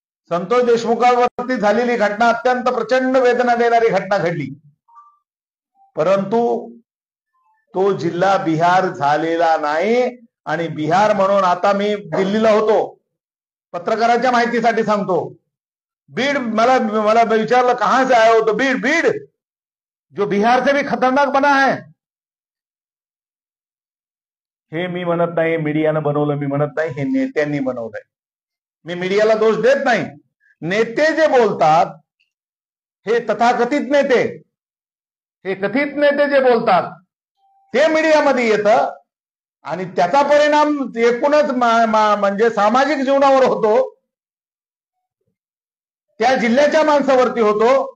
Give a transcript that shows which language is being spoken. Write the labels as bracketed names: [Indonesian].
[Marathi] संतोष देशमुखांवरती झालेली घटना अत्यंत प्रचंड वेदना देणारी घटना घडली. परंतु तो जिल्हा बिहार झालेला नाही. आणि बिहार म्हणून आता मी दिल्लीला होतो, पत्रकारांच्या माहितीसाठी सांगतो. बीड मला विचारलं [Hindi] कहां से आए हो, तो बीड बीड जो बिहार से भी खतरनाक बना है. [Marathi] हे मी म्हणत नाही मीडियानं बनवलं, मी म्हणत नाही हे नेत्यांनी बनवलंय. मी मीडियाला दोष देत नाही. नेते जे बोलतात हे तथाकथित नेते, हे कथित नेते जे बोलतात ते मीडियामध्ये येतं आणि त्याचा परिणाम एकूणच म्हणजे सामाजिक जीवनावर होतो, त्या जिल्ह्याच्या माणसावरती होतो.